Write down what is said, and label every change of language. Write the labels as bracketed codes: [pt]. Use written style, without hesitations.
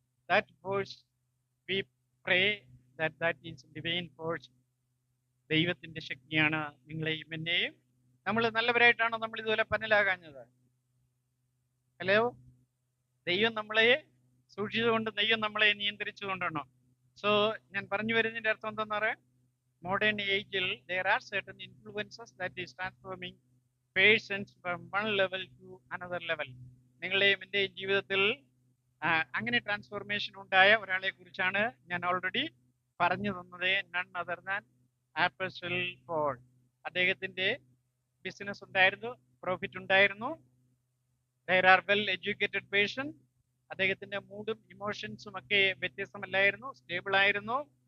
[en] That force we pray that is divine force. [ml] ദൈവത്തിന്റെ ശക്തിയാണ് നിങ്ങളെയും എന്നെയും. നമ്മൾ നല്ലവരായിട്ടാണോ നമ്മൾ ഇതുപോലെ പന്നലാകാഞ്ഞത്? ഹലോ, ദൈവം നമ്മളെ സൂക്ഷിച്ചുകൊണ്ട്, ദൈവം നമ്മളെ നിയന്ത്രിച്ചുകൊണ്ടാണോ? സോ ഞാൻ പറഞ്ഞു വരുന്നതിന്റെ അർത്ഥം എന്താണെന്ന് പറയാം, [en] modern age there are certain influences that is transforming persons from one level to another level. [ml] നിങ്ങളുടെയും എൻ്റെയും ജീവിതത്തിൽ അങ്ങനെ ട്രാൻസ്ഫോർമേഷൻ ഉണ്ടായ ഒരാളെ കുറിച്ചാണ് ഞാൻ ഓൾറെഡി പറഞ്ഞു തന്നത്. [en] None other than apostle Paul. [ml] അദ്ദേഹത്തിന്റെ ബിസിനസ് ഉണ്ടായിരുന്നു, പ്രോഫിറ്റ് ഉണ്ടായിരുന്നു. [en] There are well educated person. [ml] അദ്ദേഹത്തിന്റെ മൂഡും ഇമോഷൻസും ഒക്കെ വ്യത്യസ്തമല്ലായിരുന്നു, സ്റ്റേബിൾ ആയിരുന്നു.